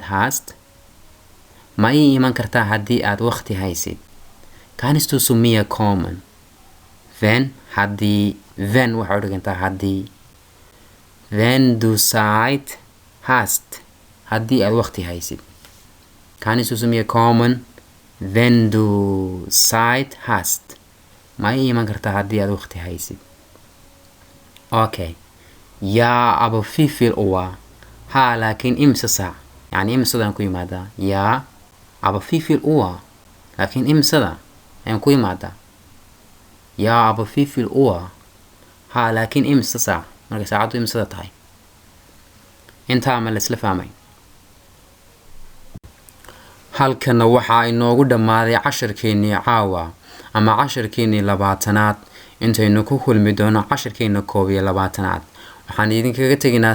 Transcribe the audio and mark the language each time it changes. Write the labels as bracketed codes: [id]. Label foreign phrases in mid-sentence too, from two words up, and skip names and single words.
[so] hast ma ii iman kartaa haddii aad waqti haysid [de] kannst du zu mir kommen wenn [so] haddii wenn waxa u dhigantaa haddii wenn [de] du Zeit hast [so] haddii aad waqti haysid [de] kannst du zu mir kommen wenn du Zeit hast [so] ma ii iman kartaa haddii aad waqti haysid [de] okay ja aber wie viel Uhr [so] ha laakiin imisa saac yani imisadaan ku yimaadaa [de] ja aber wie viel Uhr [so] laakiin imisada ayaan ku yimaadaa [de] ja aber wie viel Uhr [so] ha laakiin imisa saac marka saacaddu imisada tahay intaa ma la isla fahmay halkana waxaa inoogu dhammaaday casharkeennii caawa ama casharkeennii 20aad intaynu ku kulmi doono casharkeenna 21aad waxaan idinkaga teginaa